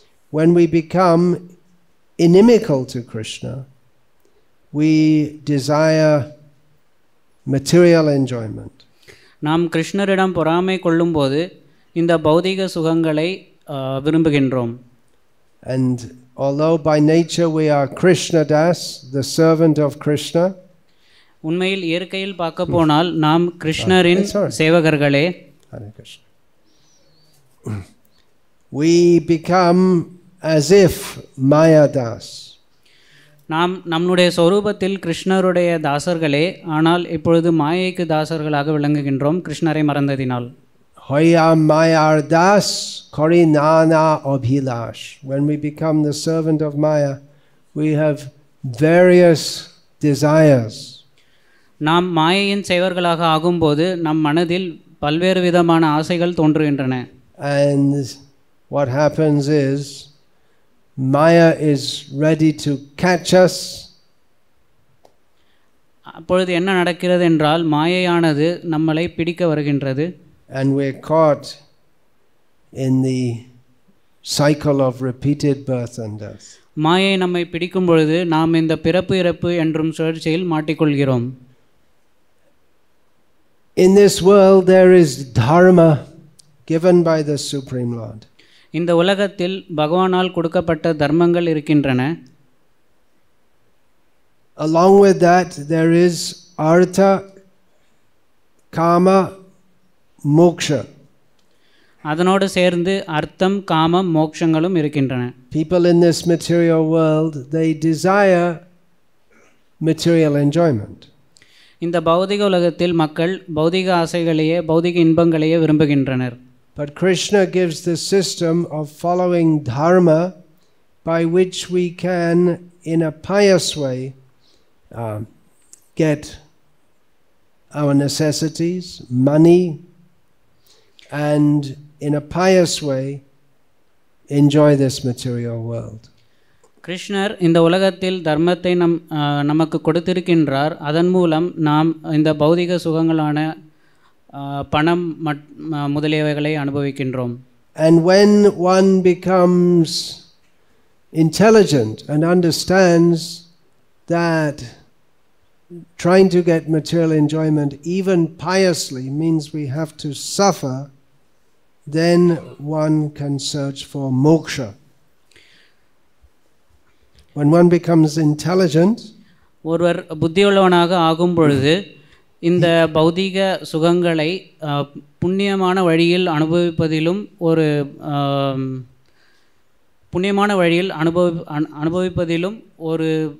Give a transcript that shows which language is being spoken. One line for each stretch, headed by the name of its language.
English: when we become inimical to Krishna, we desire material enjoyment.
Tamil: நாம் கிருஷ்ணரிடம் பொறாமை கொள்ளும்போது இந்த பௌதிக சுகங்களை விரும்புகின்றோம்.
English: And although by nature we are Krishna Das, the servant of Krishna,
Tamil: உண்மையில் இயற்கையில் பார்க்க போனால் நாம் கிருஷ்ணரின் சேவகர்களே.
English: We become as if Maya Das.
Tamil: நாம் நம்முடைய சொரூபத்தில் கிருஷ்ணருடைய தாசர்களே, ஆனால் இப்பொழுது மாயைக்கு தாசர்களாக விளங்குகின்றோம் கிருஷ்ணரை மறந்ததினால்.
Bangla: Hoya Mayar Das Korinana Abhilash.
English: When we become the servant of Maya, we have various desires.
Tamil: நாம் மாயையின் சேவர்களாக ஆகும்போது நம் மனதில் பல்வேறு விதமான ஆசைகள் தோன்றுகின்றன.
English: And what happens is Maya is ready to catch us.
Tamil: அப்பொழுது என்ன நடக்கிறது என்றால் மாயையானது நம்மளை பிடிக்க வருகின்றது.
English: And we're caught in the cycle of repeated birth and death.
Tamil: மாயை நம்மை பிடிக்கும் பொழுது நாம் இந்த பிறப்பு இறப்பு என்றும் சுழற்சியில் மாட்டிக்கொள்கிறோம்.
English: In this world there is dharma given by the Supreme Lord.
Tamil: இந்த உலகத்தில் பகவானால் கொடுக்கப்பட்ட தர்மங்கள் இருக்கின்றன.
English: Along with that there is artha, kama, moksha.
Tamil: அதனோடு சேர்ந்து அர்த்தம், காமம், மோட்சங்களும் இருக்கின்றன.
English: People in this material world, they desire material enjoyment.
Tamil: இந்த பௌதிக உலகத்தில் மக்கள் பௌதிக ஆசைகளையே, பௌதிக இன்பங்களையே விரும்புகின்றனர்.
English: But Krishna gives the system of following dharma by which we can, in a pious way, get our necessities, money, and in a pious way enjoy this material world.
Tamil: கிருஷ்ணர் இந்த உலகத்தில் தர்மத்தை நமக்கு கொடுத்திருக்கின்றார். அதன் மூலம் நாம் இந்த பௌதிக சுகங்களான பணம் முதலியவைகளை அனுபவிக்கின்றோம்.
English: And when one becomes intelligent and understands that trying to get material enjoyment even piously means we have to suffer, then one can search for moksha. When one becomes intelligent,
Tamil: ஒருவர் புத்தியுள்ளவனாக ஆகும் பொழுது இந்த பௌதிக சுகங்களை புண்ணியமான வழியில் அனுபவிப்பதிலும் ஒரு